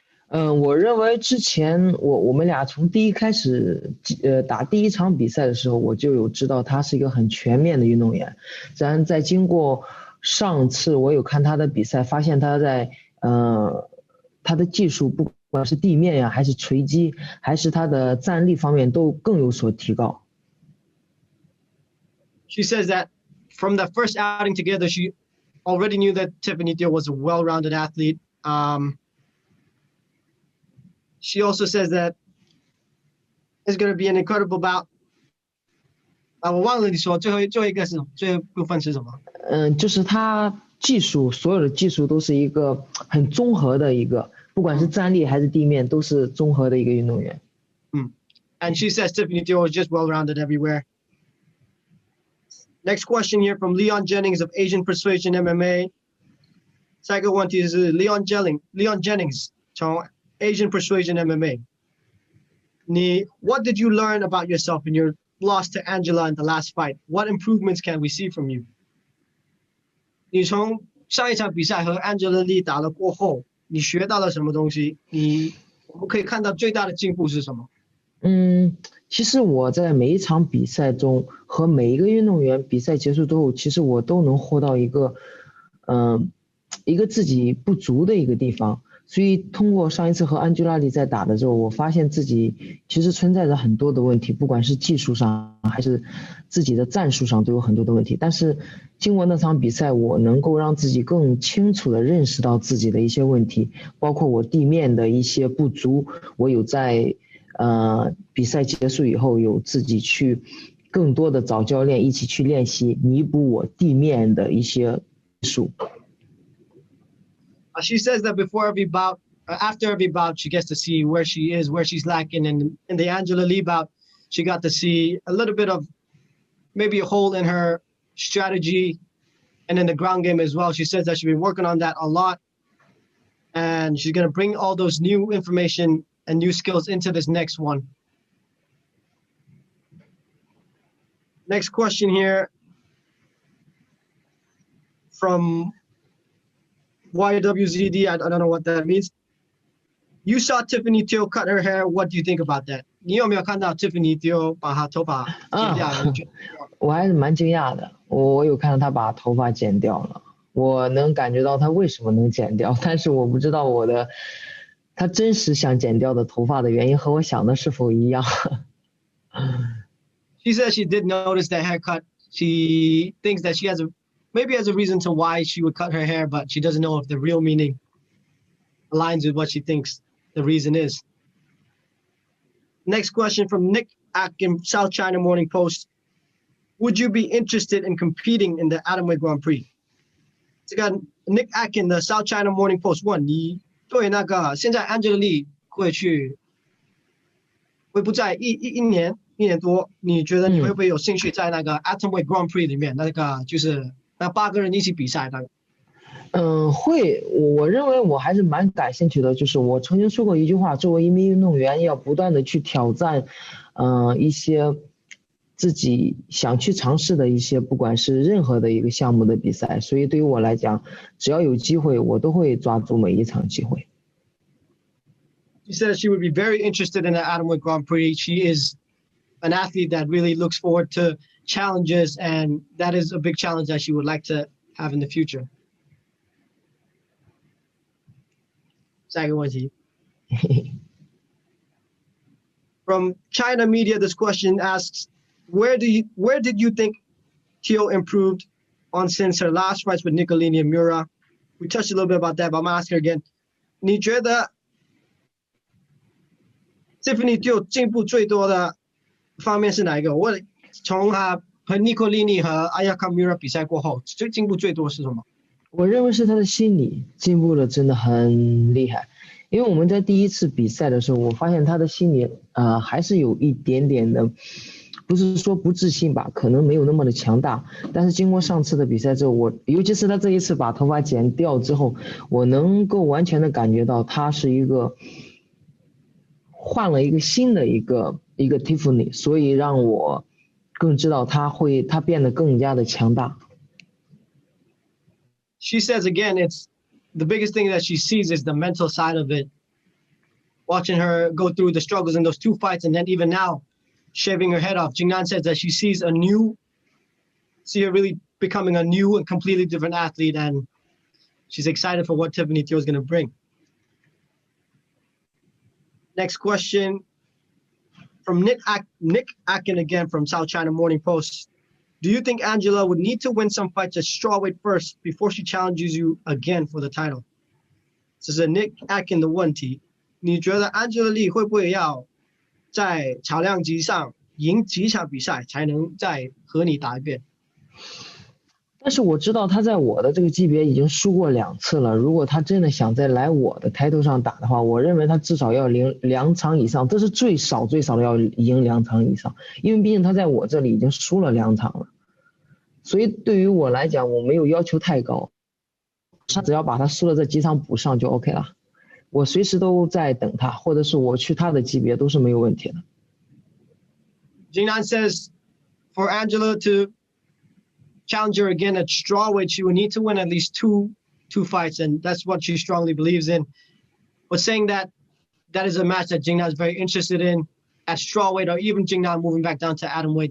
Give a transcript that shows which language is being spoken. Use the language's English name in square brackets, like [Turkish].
[Chinese] 我认为之前我们俩从第一开始打第一场比赛的时候，我就有知道他是一个很全面的运动员。然在经过上次我有看他的比赛，发现他在他的技术不不管是地面呀，还是锤击，还是他的站立方面都更有所提高。 [English] She says that from the first outing together, she already knew that Tiffany Teo was a well-rounded athlete. She also says that it's going to be an incredible bout. [Chinese] 我忘了你说最后一个是最后部分是什么？就是他技术，所有的技术都是一个很综合的一个，不管是站立还是地面，都是综合的一个运动员。 [English] And she says Tiffany Teo is just well-rounded everywhere. Next question here from Leon Jennings of Asian Persuasion MMA. [Chinese] 下一个问题是 Leon Jennings 从 Asian Persuasion MMA. [English] What did you learn about yourself in your loss to Angela in the last fight? What improvements can we see from you? [Chinese] 你从上一场比赛和 Angela Lee 打了过后，你学到了什么东西？我们可以看到最大的进步是什么？其实我在每一场比赛中和每一个运动员比赛结束之后，其实我都能获到一个自己不足的一个地方。所以通过上一次和安吉拉里在打的时候，我发现自己其实存在着很多的问题，不管是技术上还是自己的战术上都有很多的问题。但是经过那场比赛，我能够让自己更清楚地认识到自己的一些问题，包括我地面的一些不足，我有在比赛结束以后有自己去更多的找教练一起去练习，弥补我地面的一些技术。 [English] She says that before every bout, after every bout, she gets to see where she is, where she's lacking. And in the Angela Lee bout, she got to see a little bit of maybe a hole in her strategy and in the ground game as well. She says that she's been working on that a lot. And she's going to bring all those new information and new skills into this next one. Next question here from YWZD, I don't know what that means. You saw Tiffany Teo cut her hair. What do you think about that? [Chinese] 你有没有看到 Tiffany Teo 把她头发剪掉？我还是蛮惊讶的。我有看到她把头发剪掉了，我能感觉到她为什么能剪掉，但是我不知道她真实想剪掉的头发的原因和我想的是否一样。 [English] She says she did notice that haircut. She thinks that she has a reason to why she would cut her hair, but she doesn't know if the real meaning aligns with what she thinks the reason is. Next question from Nick Atkin, South China Morning Post. Would you be interested in competing in the Atomweight Grand Prix? [Chinese] 这个 Nick Atkin 的 South China Morning Post 问你对那个现在 Angela Lee 会不在一年多，你觉得你会不会有兴趣在那个 Atomweight Grand Prix 里面那个就是那8个人一起比赛的？会，我认为我还是蛮感兴趣的。就是我曾经说过一句话，作为一名运动员，要不断的去挑战，一些自己想去尝试的一些，不管是任何的一个项目的比赛。所以对于我来讲，只要有机会，我都会抓住每一场机会。 [English] She says she would be very interested in the Atomweight Grand Prix. She is an athlete that really looks forward to challenges, and that is a big challenge that she would like to have in the future. [Chinese] 下一个问题 [English] From China Media, this question asks, where did you think Teo improved on since her last fights with Nicolini and Miura? We touched a little bit about that, but I'm gonna ask her again. [Chinese] 你觉得 Tiffany Teo 进步最多的方面是哪一个？我从她和 Nicolini 和 Ayaka Miura 比赛过后，进步最多是什么？我认为是他的心理进步了，真的很厉害。因为我们在第一次比赛的时候，我发现他的心理还是有一点点的，不是说不自信吧，可能没有那么的强大。但是经过上次的比赛之后，尤其是他这一次把头发剪掉之后，我能够完全的感觉到他是一个换了一个新的一个 Tiffany， 所以让我更知道他变得更加的强大。 [English] She says again, it's the biggest thing that she sees is the mental side of it. Watching her go through the struggles in those 2 fights, and then even now, shaving her head off. Jing Nan says that she sees her really becoming a new and completely different athlete, and she's excited for what Tiffany Teo is going to bring. Next question from Nick Akin again from South China Morning Post. Do you think Angela would need to win some fights at strawweight first before she challenges you again for the title? [Chinese] 这是 Nick Akin 的问题。你觉得 Angela Lee 会不会要在草量级上赢几场比赛才能再和你打一遍？但是我知道他在我的这个级别已经输过2次了。如果他真的想再来我的抬头上打的话，我认为他至少要赢2场以上，这是最少的要赢2场以上，因为毕竟他在我这里已经输了2场了。所以对于我来讲，我没有要求太高，他只要把他输了这几场补上就 OK 了。我随时都在等他，或者是我去他的级别都是没有问题的。 [English] Jing Nan says for Angela to challenge her again at strawweight, she would need to win at least two fights, and that's what she strongly believes in. But saying that is a match that Jing Nan is very interested in at strawweight, or even Jing Nan moving back down to atomweight.